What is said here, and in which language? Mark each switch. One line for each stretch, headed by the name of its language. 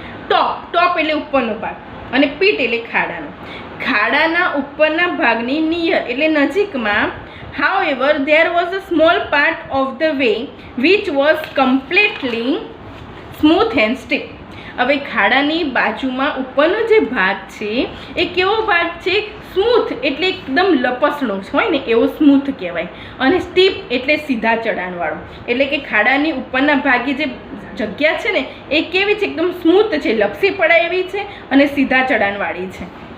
Gujarati: ટોપ એટલે ઉપરનો ભાગ અને પીટ એટલે ખાડાનો. ખાડાના ઉપરના ભાગની નિયર એટલે નજીકમાં.
English: however there was a small part of the way which was completely smooth and steep.
Gujarati: હવે ખાડાની બાજુમાં ઉપરનો જે ભાગ છે એ કેવો ભાગ છે, સ્મૂથ એટલે એકદમ લપસણો હોય ને એવો સ્મૂથ કહેવાય, અને સ્ટીપ એટલે સીધા ચઢાણવાળો. એટલે કે ખાડાની ઉપરના ભાગે જે જગ્યા છે ને એ કેવી છે, એકદમ સ્મૂથ છે, લપસી પડાય એવી છે અને સીધા ચઢાણવાળી છે.